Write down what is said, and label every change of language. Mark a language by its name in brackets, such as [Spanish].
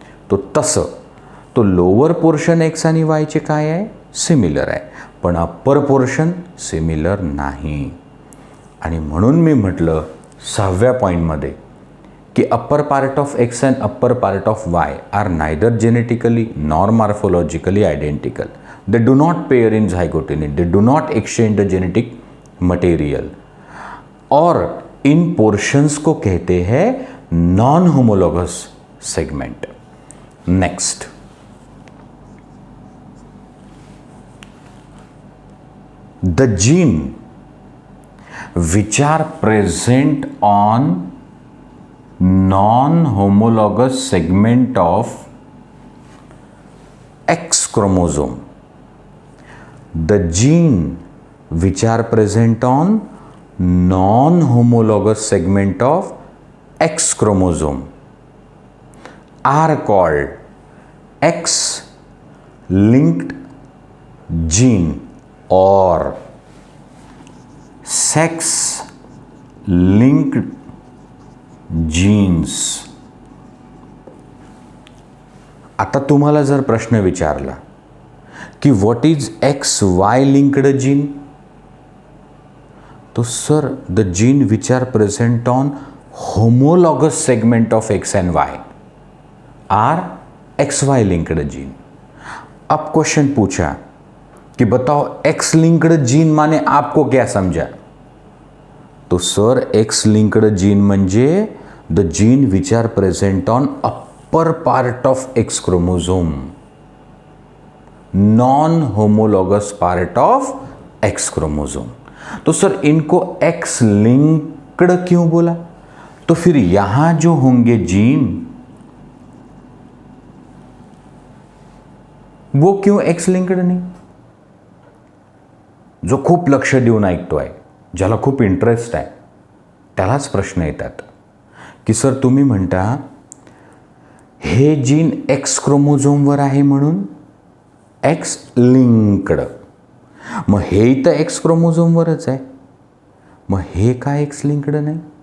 [Marathi] तो तसं तो लोअर पोर्शन एक्स आणि वायचे काय आहे? सिमिलर आहे, पण अप्पर पोर्शन सिमिलर नाही. आणि म्हणून मी म्हटलं 6व्या पॉईंटमध्ये की [English] Upper part of X and upper part of Y are neither genetically nor morphologically identical. They do not pair in zygotene, they do not exchange the genetic material [Hindi] और इन portions को कहते हैं non homologous segment. [English] Next, the gene which are present on non homologous segment of X chromosome, the gene which are present on non-homologous segment of X chromosome are called X-linked gene or sex-linked genes. [Marathi] आता तुम्हाला जर प्रश्न विचारला की [English] What is XY linked gene, तो sir the gene which are present on homologous segment of X and Y are XY linked gene. [Hindi] अब question पूछा कि बताओ एक्स लिंक्ड जीन माने आपको क्या समझा? [English] तो sir X linked gene म्हणजे the gene which are present on upper part of X chromosome, non homologous part of X chromosome. [Hindi] तो सर इनको एक्स लिंक्ड क्यों बोला? तो फिर यहां जो होंगे जीन वो क्यों एक्स लिंक्ड नहीं? [Marathi] जो खूप लक्ष देऊन ऐकतोय, ज्याला खूप इंटरेस्ट आहे, त्यालाच प्रश्न येतात की सर तुम्ही म्हणता हे जीन एक्स क्रोमोझोमवर आहे म्हणून एक्स लिंक्ड, मग हे तर एक्स क्रोमोझोमवरच आहे, मग हे का एक्स लिंक्ड नाही?